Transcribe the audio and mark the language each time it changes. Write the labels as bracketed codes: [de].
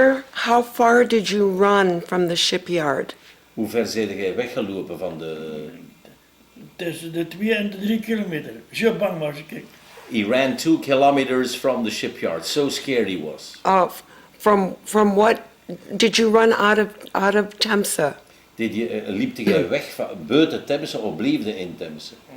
[en] How far did you run from the shipyard? [nl] Hoe ver zijn jij weggelopen van de... Tussen de 2 en de 3 kilometer. Zo bang was ik. [en] He ran 2 kilometers from the shipyard, so scared he was. From what? Did you run out of Temse? [nl] Liep jij weg buiten Temse of bleef je in Temse?